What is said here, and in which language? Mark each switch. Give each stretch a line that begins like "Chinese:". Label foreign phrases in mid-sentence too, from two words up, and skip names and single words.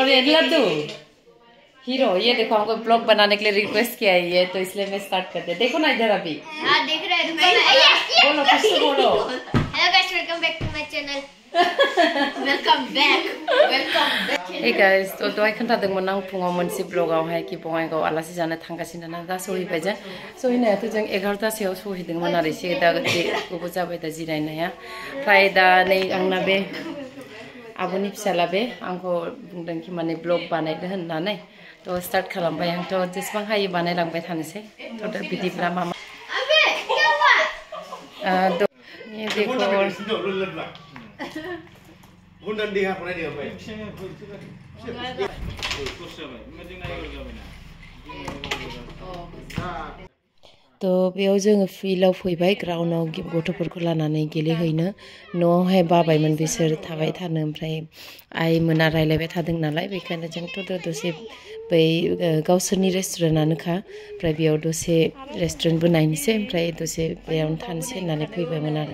Hindi: और ये लड्डू हीरो, ये देखो हमको ब्लॉग बनाने के लिए रिक्वेस्ट किया है ये, तो इसलिए मैं स्टार्ट करते हैं। देखो ना इधर अभी। हाँ देख रहे हैं। बोलो कुछ तो बोलो।
English: hello guys, welcome back to my channel. welcome back. hey guys,
Bodo: तो दहाय खोन्थादोंमोन आं फुङाव मोनसे ब्लगावहाय कि बङाइगाव आलासि जानो थांगासिनो ना, दा सहैबाय जों। सहैनायाथ' जों 11टासोआव सहैदोंमोन आरो एसे दा गोबाव जाबाय दा जिरायनाया। ओमफ्राय दा नै आंना बे आब'नि फिसाला बे आंखौ बुंदों कि माने ब्लग बानायदो होननानै, थ' स्टार्ट खालामबाय। आंथ' जेसेबां हायो बानायलांबाय थानोसै। थ' दा बिदिब्ला मा
Hindi: ये देखो तो
Bodo: बेयाव जोङो फिल्डआव फैबाय, ग्राउन्डआव गथ'फोरखौ लानानै गेलेहैनो। न'आवहाय बाबायमोन बिसोर थाबाय थानो, ओमफ्राय आइमोना रायलायबाय थादों नालाय, बेखायनो जोंथ' दसे बै गावसोरनि रेस्टुरेन्टआनोखा, ओमफ्राय बेयाव दसे रेस्टुरेन्टबो नायनोसै, ओमफ्राय दसे बेयावनो थानोसै होननानै फैबायमोन आरो।